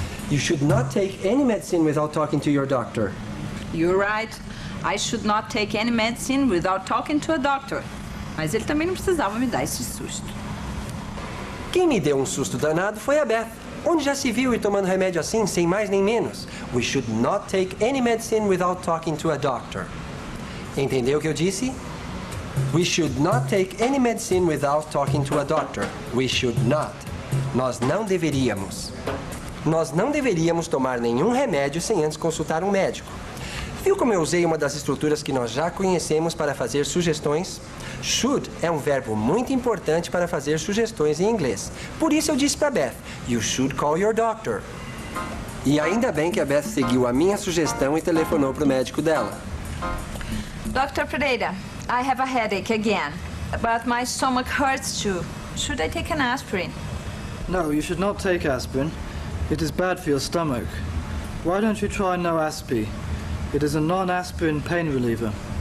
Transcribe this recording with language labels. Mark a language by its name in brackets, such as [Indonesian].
[English] You should not take any medicine without talking to your doctor. You're right. I should not take any medicine without talking to a doctor. [Portuguese] Mas ele também não precisava me dar esse susto. Quem me deu um susto danado foi a Beth. Onde já se viu ir tomando remédio assim, sem mais nem menos? [English] We should not take any medicine without talking to a doctor. [Portuguese] Entendeu o que eu disse? [English] We should not take any medicine without talking to a doctor. We should not. [Portuguese] Nós não deveríamos. Nós não deveríamos tomar nenhum remédio sem antes consultar um médico. Viu como eu usei uma das estruturas que nós já conhecemos para fazer sugestões? Should é um verbo muito importante para fazer sugestões em inglês. Por isso eu disse para Beth, [English] you should call your doctor. [Portuguese] E ainda bem que a Beth seguiu a minha sugestão e telefonou para o médico dela. [English] Dr. Pereira, I have a headache again, but my stomach hurts too. Should I take an aspirin? No, you should not take aspirin. It is bad for your stomach. Why don't you try Noaspi? It is a non-aspirin pain reliever.